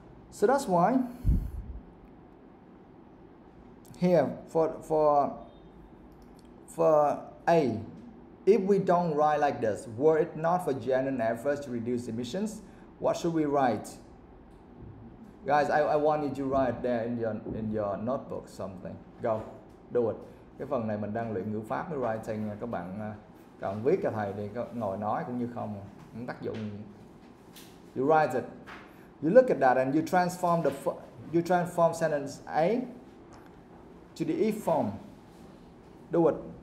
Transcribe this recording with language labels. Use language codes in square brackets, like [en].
[en] So that's why here for A, if we don't write like this, were it not for genuine efforts to reduce emissions, what should we write? Guys, I want you to write there in your notebook something. Go, do it. [vi] Cái phần này mình đang luyện ngữ pháp với writing, các bạn viết cho thầy thì ngồi nói cũng như không tác dụng. [en] You write it. You look at that and you transform sentence A to the if form. Do it.